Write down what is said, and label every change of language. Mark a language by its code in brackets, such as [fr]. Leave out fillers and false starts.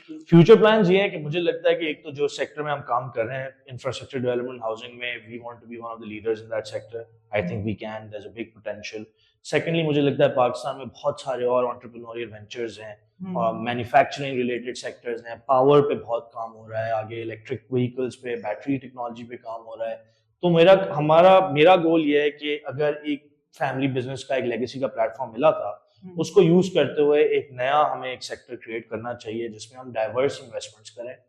[ur] Future plans یہ ہے کہ مجھے لگتا ہے کہ ایک تو جو سیکٹر میں ہم کام کر رہے ہیں, انفراسٹرکچر ڈیولپمنٹ, ہاؤسنگ میں, [en] We want to be one of the leaders in that sector. I think we can, there is a big potential. [ur] Secondly مجھے لگتا ہے پاکستان میں بہت سارے اور انٹرپرینوریل وینچرز ہیں, اور مینوفیکچرنگ ریلیٹڈ سیکٹرز ہیں, پاور پہ بہت کام ہو رہا ہے, آگے الیکٹرک وہیکلس پہ, بیٹری ٹیکنالوجی پہ کام ہو رہا ہے. تو میرا گول یہ ہے کہ اگر ایک فیملی بزنس کا ایک لیگیسی کا پلیٹ فارم ملا تھا, اس کو یوز کرتے ہوئے ایک نیا ہمیں ایک سیکٹر کریٹ کرنا چاہیے جس میں ہم ڈائیورس انویسٹمنٹس کریں,